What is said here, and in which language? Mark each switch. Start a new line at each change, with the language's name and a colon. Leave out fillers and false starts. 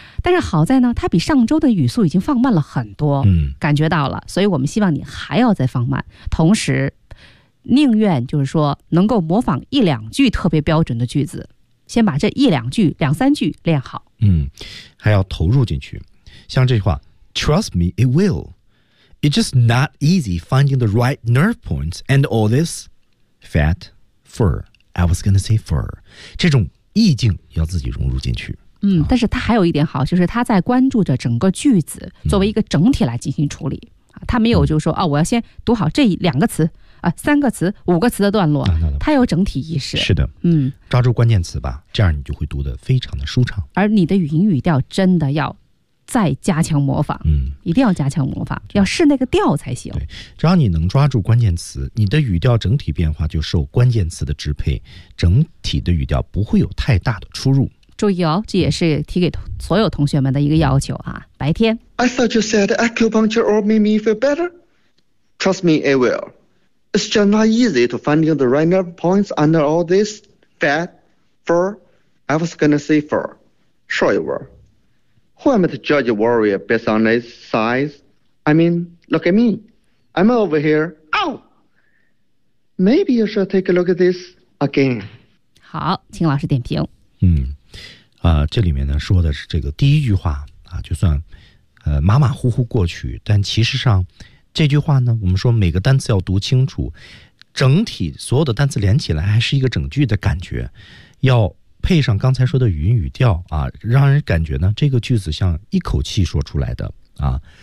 Chinese: 但是好在呢，它比上周的语速已经放慢了很多，嗯，感觉到了，所以我们希望你还要再放慢，同时宁愿就是说能够模仿一两句特别标准的句子，先把这一两句两三句练好。嗯，还要投入进去，像这句话
English: Trust me, it will. It's just not easy finding the right nerve points and all this fat, fur. I was gonna say fur.
Chinese: 这种意境要自己融入进去。嗯，但是他还有一点好，就是他在关注着整个句子作为一个整体来进行处理，他没有就是说，哦，我要先读好这两个词啊，三个词，五个词的段落，他有整体意识。是的，嗯，抓住关键词吧，这样你就会读得非常的舒畅。而你的语音语调真的要再加强模仿，嗯，一定要加强模仿，要试那个调才行。对，只要你能抓住关键词，你的语调整体变化就受关键词的支配，整体的语调不会有太大的出入。注意哦，这也是提给所有同学们的一个要求啊。白天
English: I thought you said acupuncture or made me feel better. Trust me, it will. It's just not easy to find the right nerve points under all this fat, fur. I was gonna say fur. Sure you were. Who am I to judge a warrior based on his size? I mean, look at me. I'm over here. Ow! Maybe you should take a look at this again.
Chinese: 好，请老师点评。嗯。这里面呢说的是这个第一句话啊，就算马马虎虎过去，但其实上这句话呢，我们说每个单词要读清楚，整体所有的单词连起来还是一个整句的感觉，要配上刚才说的语音语调啊，让人感觉呢这个句子像一口气说出来的啊。